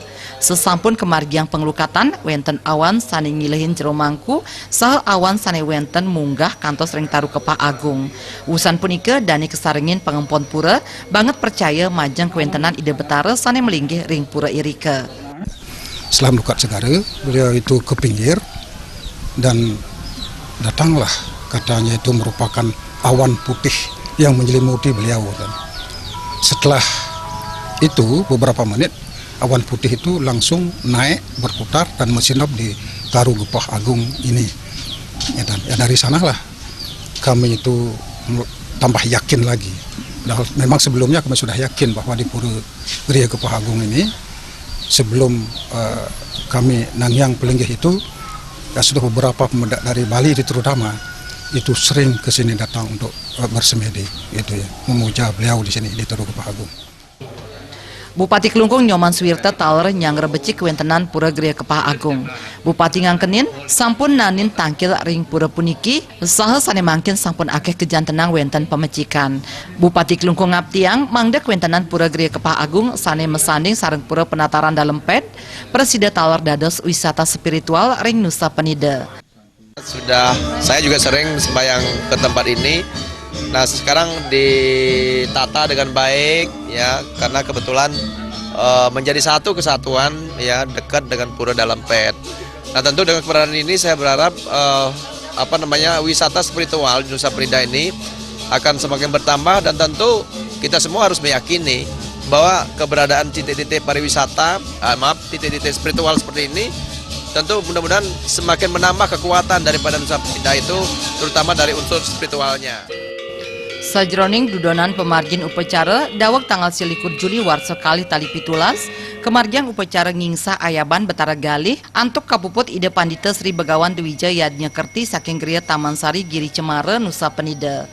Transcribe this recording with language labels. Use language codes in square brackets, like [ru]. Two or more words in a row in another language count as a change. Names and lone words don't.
[ban] Sesampun kemargiang penglukatan wenten awan sane ngilehin ceromangku saha awan sane wenten munggah kantos ring taru Kepah Agung. Usan punika dani kesarengin pangempon pura banget percaya majang kewentenan ide betara sane melinggih ring pura irike. [id] Setelah melukat segara, beliau itu ke pinggir dan datanglah katanya itu merupakan awan putih yang menyelimuti beliau. Dan setelah itu beberapa menit awan putih itu langsung naik berputar dan mensinap di taru Kepah Agung ini. Ya, dari sanalah kami itu tambah yakin lagi. Memang sebelumnya kami sudah yakin bahwa di Pura Gria Kepah Agung ini sebelum kami nangyang pelinggih itu ya sudah beberapa pemuda dari Bali terutama itu sering ke sini datang untuk bersemedi gitu ya, memuja beliau di sini di Taru Kepah Agung. [ban] Bupati Klungkung Nyoman Swirta taler nyang rebeci kewentenan Pura Gria Kepah Agung. Bupati ngangkenin sampun nanin tangkil ring pura puniki saha sane mangkin sampun akeh kejantenang wenten pemecikan. Bupati Klungkung ngaptiang mangda kewentenan Pura Gria Kepah Agung sane mesanding sareng pura penataran dalam Ped presida taler dados wisata spiritual ring Nusa Penida. [id] Saya juga sering sembahyang ke tempat ini. Nah, sekarang ditata dengan baik ya, karena kebetulan menjadi satu kesatuan ya, dekat dengan pura dalam Ped. Nah, tentu dengan keberadaan ini saya berharap wisata spiritual di Nusa Penida ini akan semakin bertambah, dan tentu kita semua harus meyakini bahwa keberadaan titik-titik pariwisata, titik-titik spiritual seperti ini tentu mudah-mudahan semakin menambah kekuatan daripada Nusa Penida itu, terutama dari unsur spiritualnya. [ban] Sajroning dudonan pemargin upacara dawag tanggal 21 Juli warsa kali tali pitulas kemargian upacara ngingsa ayaban betara galih antuk kapuput ide pandita Sri Begawan Dwija Yadnya Kerti saking Gria Taman Sari Giri Cemara Nusa Penida.